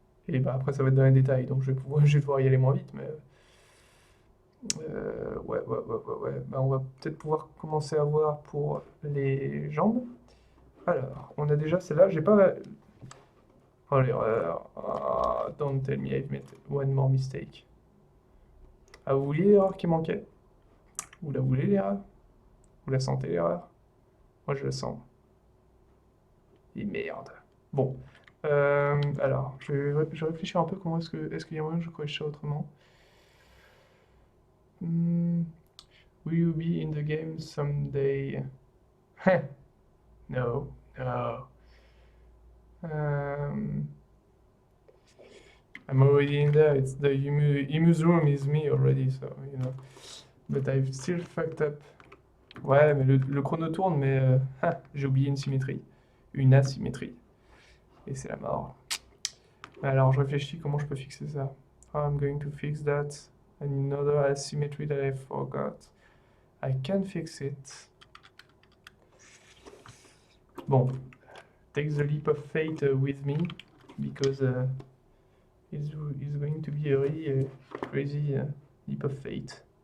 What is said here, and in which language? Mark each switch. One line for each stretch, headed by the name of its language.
French: Et bah après ça va être dans les détails, donc je vais pouvoir y aller moins vite, mais... ouais. Bah, on va peut-être pouvoir commencer à voir pour les jambes. Alors, on a déjà celle-là, j'ai pas... Oh l'erreur.
English: Ah, don't tell me I've made one more mistake.
French: Ah, vous vouliez l'erreur qui manquait? Vous la voulez l'erreur? Vous la sentez l'erreur? Moi je la sens. Et merde. Bon. Alors, je vais réfléchir un peu comment est-ce qu'il y a moyen que je corrige ça autrement.
English: Hmm, will you be in the game someday? No, no. Um, I'm already in there. It's the Emu's room is me already, so you know. But I've still fucked up.
French: Ouais, mais le chrono tourne, mais j'ai oublié une symétrie, une asymétrie, et c'est la mort. Alors je réfléchis comment je peux fixer ça.
English: How I'm going to fix that? Another asymmetry that I forgot. I can fix it. Bon, take the leap of fate with me, because it's going to be a really crazy leap of fate.